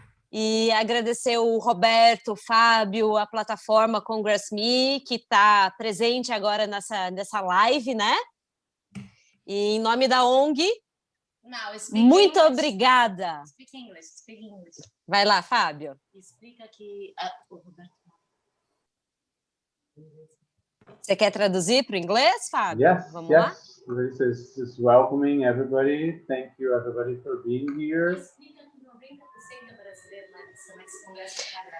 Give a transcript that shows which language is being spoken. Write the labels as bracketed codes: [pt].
[pt] E agradecer o Roberto, o Fábio, a plataforma CongressMe, que está presente agora nessa live, né? E em nome da ONG, muito obrigada. [en] Speak English. [pt] Vai lá, Fábio. Explica que... o Roberto... Você quer traduzir para o inglês, Fábio? [en] Yes, [pt] Vamos lá? [en] This is welcoming everybody. Thank you everybody for being here. [pt] Explica que 90% é brasileiro, mas esse congresso está